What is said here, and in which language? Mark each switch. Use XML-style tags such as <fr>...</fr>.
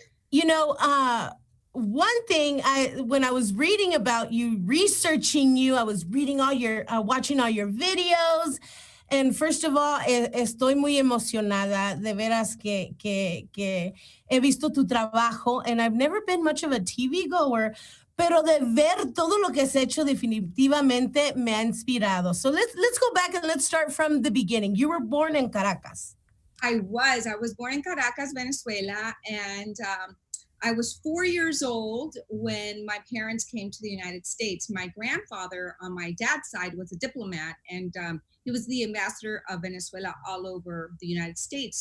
<en>You know, one thing, when I was reading about you, researching you, I was reading watching all your videos. And first of all,</en> <es>estoy muy emocionada, de veras que he visto tu trabajo,</es> <en>and I've never been much of a TV goer,</en> <es>pero de ver todo lo que has hecho definitivamente me ha inspirado.</es> <en>So let's go back and let's start from the beginning. You were born in Caracas. I was born in Caracas, Venezuela, and I was 4 years old when my parents came to the United States. My grandfather on my dad's side was a diplomat, and he was the ambassador of Venezuela all over the United States.</en>